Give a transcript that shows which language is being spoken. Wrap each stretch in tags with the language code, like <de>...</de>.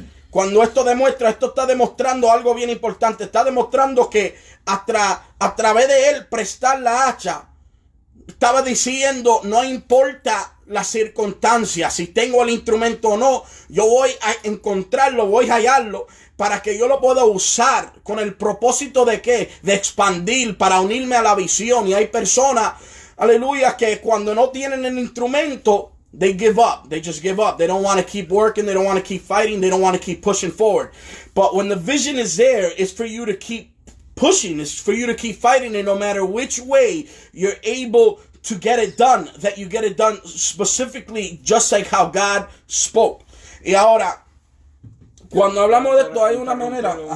<es>Cuando esto está demostrando algo bien importante. Está demostrando que a través de él prestar la hacha, estaba diciendo, no importa las circunstancias, si tengo el instrumento o no, yo voy a encontrarlo, voy a hallarlo, para que yo lo pueda usar con el propósito de ¿qué? De expandir, para unirme a la visión. Y hay personas, aleluya, que cuando no tienen el instrumento,</es> <en>they give up. They just give up. They don't want to keep working. They don't want to keep fighting. They don't want to keep pushing forward. But when the vision is there, it's for you to keep pushing. It's for you to keep fighting. And no matter which way you're able to get it done, that you get it done specifically just like how God spoke.</en> <es>Y ahora, cuando hablamos de esto, hay una manera.</es>